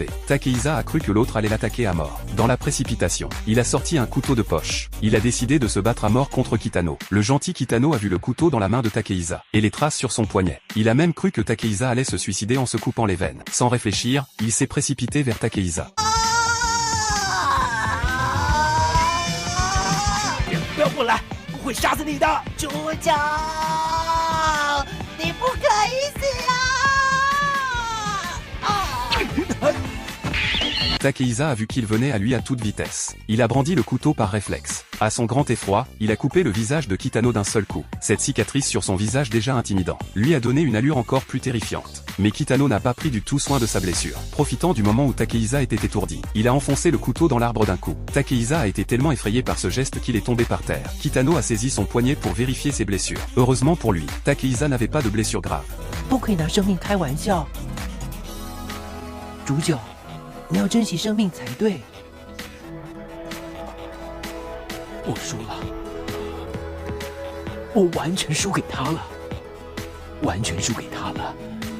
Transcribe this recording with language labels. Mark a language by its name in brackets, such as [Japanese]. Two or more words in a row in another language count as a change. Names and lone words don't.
[French] Takehisa a cru que l'autre allait l'attaquer à mort. Dans la précipitation, il a sorti un couteau de poche. Il a décidé de se battre à mort contre Kitano. Le gentil Kitano a vu le couteau dans la main de Takehisa, et les traces sur son poignet. Il a même cru que Takehisa allait se suicider en se coupant les veines. Sans réfléchir, il s'est précipité vers Takehisa. [Chinese] 不要过来，我会杀死你的！主角，你不可以死啊！ [French] Takehisa a vu qu'il venait à lui à toute vitesse. Il a brandi le couteau par réflexe. À son grand effroi, il a coupé le visage de Kitano d'un seul coup. Cette cicatrice sur son visage déjà intimidant lui a donné une allure encore plus terrifiante. Mais Kitano n'a pas pris du tout soin de sa blessure. Profitant du moment où Takehisa était étourdi, il a enfoncé le couteau dans l'arbre d'un coup. Takehisa a été tellement effrayé par ce geste qu'il est tombé par terre. Kitano a saisi son poignet pour vérifier ses blessures. Heureusement pour lui, Takehisa n'avait pas de blessure grave. [Chinese] 不可以拿生命开玩笑，主角，你要珍惜生命才对。我输了，我完全输给他了，完全输给他了。